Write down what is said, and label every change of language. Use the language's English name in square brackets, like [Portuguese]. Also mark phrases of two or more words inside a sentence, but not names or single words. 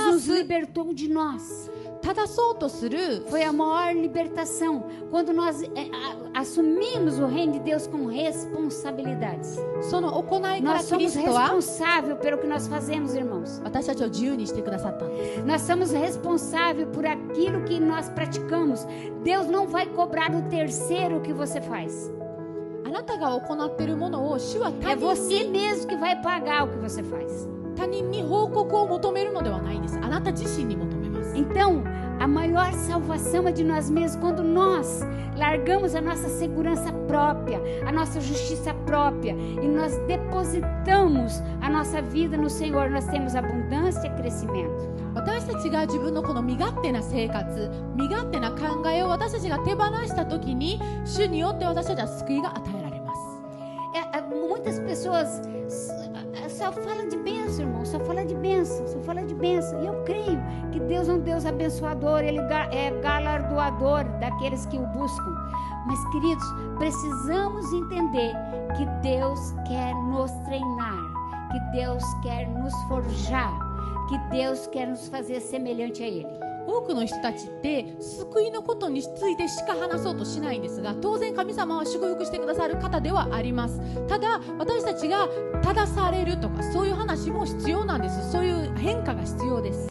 [Portuguese] nos libertou de nós. [Japanese] 正そうとする [Portuguese] Foi a maior libertação quando nós assumimos o reino de Deus com responsabilidades. [Japanese] その行いから [Portuguese] Nós [Japanese] キリ [Portuguese] somos [Japanese] ストは [Portuguese] responsáveis pelo que nós fazemos, irmãos. [Japanese] 私たちを自由にしてくださったんです。 [Portuguese] Nós somos responsáveis por aquilo que nós praticamos. Deus não vai cobrar do terceiro o que você faz. [Japanese] あなたが行っているものを主は [Portuguese] É você mesmo que vai pagar o que você faz. [Japanese] 他人に報告を求めるのではないです。あなた自身に求めます。 [Portuguese] Então, a maior salvação é de nós mesmos quando nós largamos a nossa segurança própria, a nossa justiça própria e nós depositamos a nossa vida no Senhor. Nós temos abundância e crescimento. [Japanese] 私たちが自分のこの身勝手な生活、身勝手な考えを私たちが手放したときに、主によって私たちは救いが与えられます。 [Portuguese] Muitas pessoas só falam de bênção, irmão, só fala de bênção, só fala de bênção. E eu creio que Deus é um Deus abençoador, Ele é galardoador daqueles que o buscam. Mas, queridos, precisamos entender que Deus quer nos treinar, que Deus quer nos forjar, que Deus quer nos fazer semelhante a Ele. [Japanese] 多くの人たちって救いのことについてしか話そうとしないんですが、当然神様は祝福してくださる方ではあります。ただ私たちが正されるとかそういう話も必要なんです。そういう変化が必要です。